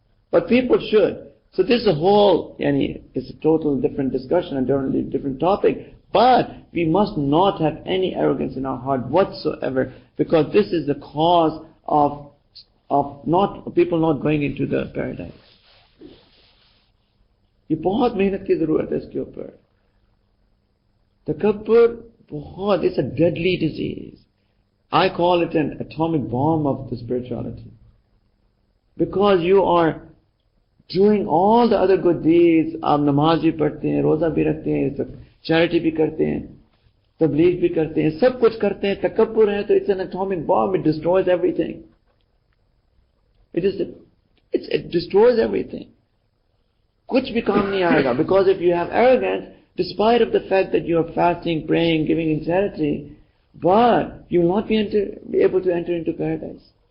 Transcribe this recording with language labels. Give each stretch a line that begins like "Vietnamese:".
English: But people should. So this is a whole, it's a total different discussion and totally different topic. But we must not have any arrogance in our heart whatsoever, because this is the cause of people not going into the paradise.
Hindi: ये बहुत मेहनत की जरूरत है इसके ऊपर.
English: Takabbur, it's a deadly disease. I call it an atomic bomb of the spirituality. Because you are doing all the other good deeds,
Hindi: आप नमाज भी पढ़ते हैं, रोज़ा भी रखते हैं, charity भी करते हैं, तबलीग भी करते हैं, सब कुछ करते हैं, तकब्बुर है तो
English: it's an atomic bomb, it destroys everything. It destroys everything.
Hindi: कुछ भी काम नहीं आएगा,
English: because if you have arrogance, despite of the fact that you are fasting, praying, giving in charity, but you will not be able to enter into paradise.